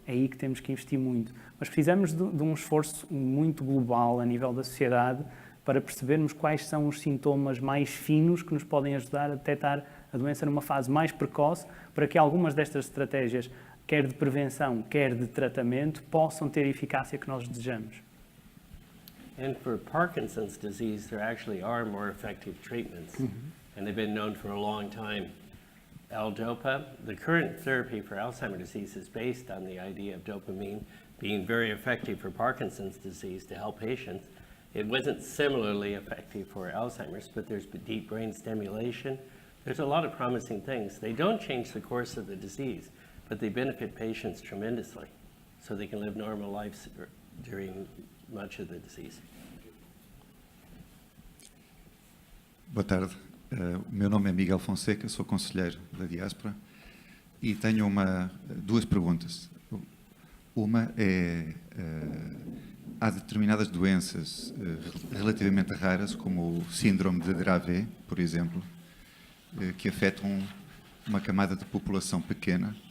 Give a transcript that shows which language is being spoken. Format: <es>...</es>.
<pt>É aí que temos que investir muito. Mas precisamos de um esforço muito global a nível da sociedade para percebermos quais são os sintomas mais finos que nos podem ajudar a detectar a doença numa fase mais precoce, para que algumas destas estratégias, quer de prevenção, quer de tratamento, possam ter a eficácia que nós desejamos.</pt> <en>And for Parkinson's disease, there actually are more effective treatments, and they've been known for a long time. L-DOPA, the current therapy for Alzheimer's disease is based on the idea of dopamine being very effective for Parkinson's disease to help patients. It wasn't similarly effective for Alzheimer's, but there's deep brain stimulation. There's a lot of promising things. They don't change the course of the disease, but they benefit patients tremendously, so they can live normal lives during much of the disease.</en> <pt>Boa tarde. O meu nome é Miguel Fonseca, sou conselheiro da Diáspora e tenho duas perguntas. Uma é há determinadas doenças relativamente raras, como o síndrome de Dravet, por exemplo, que afetam uma camada de população pequena.</pt>